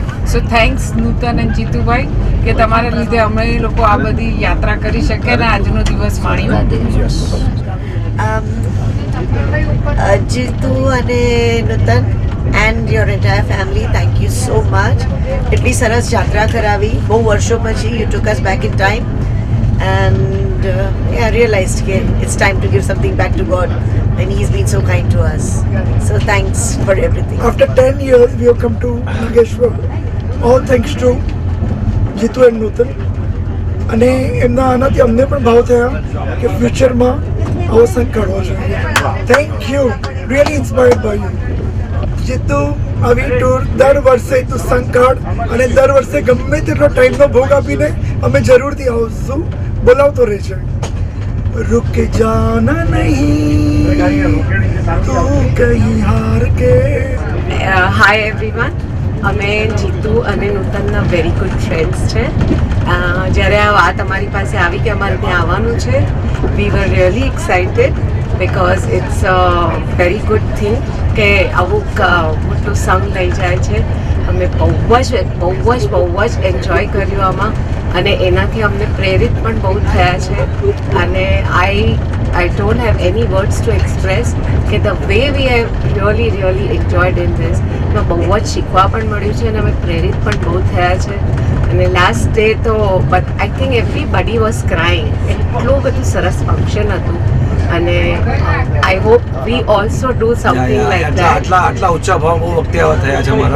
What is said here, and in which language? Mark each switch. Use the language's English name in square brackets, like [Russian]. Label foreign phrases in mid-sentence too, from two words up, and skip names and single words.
[English] so thanks [Gujarati] નૂતન અને જીતુભાઈ કે તમારા લીધે અમે લોકો આ બધી યાત્રા કરી શકીએ અને આજનો દિવસ માણ્યો. [English] જીતુ અને નૂતન and your entire family, thank you so much. [Gujarati] એટલી સરસ યાત્રા કરાવી બહુ વર્ષો પછી. [English] you took us back in time and I realized that it's time to give something back to God and He's been so kind to us. So thanks for everything. After 10 years we have come to Nageshwar, all thanks to Jitu and Nutan. [Gujarati] અને એમના આનાથી અમને પણ ભાવ થયા કે ફ્યુચરમાં આવો સંઘ કાઢવો જોઈએ. [English] thank you, really inspired by you. [Gujarati] જીતુ આવી ટૂર દર વર્ષે તું સંઘ કાઢ અને દર વર્ષે ગમે તેટલો ટાઈમનો ભોગ આપીને અમે જરૂરથી આવશું. બોલાવતો રહે છે. [Hindi] रुक जाना नहीं तू कहीं हार के. [English] hi everyone, [Gujarati] અમે જીતુ અને નૂતનના [English] very good friends [Gujarati] છે. જ્યારે આ વાત અમારી પાસે આવી કે અમારે ત્યાં આવવાનું છે, [English] we were really excited because it's a very good thing [Gujarati] કે આવું મોટું સંઘ લઈ જાય છે. અમે બહુ જ એન્જોય કર્યું આમાં અને એનાથી અમને પ્રેરિત પણ બહુ થયા છે. [English] અને I don't have any words to express કે the way we have really enjoyed in this. [Gujarati] એમાં બહુ જ શીખવા પણ મળ્યું છે અને અમે પ્રેરિત પણ બહુ થયા છે. [English] અને last day તો I think everybody was crying. [Gujarati] એટલું બધું સરસ ફંક્શન હતું અને [English] I hope we also do something like that. [Gujarati] આટલા ઊંચા ભાવ બહુ વખતે આવા થયા છે અમારા.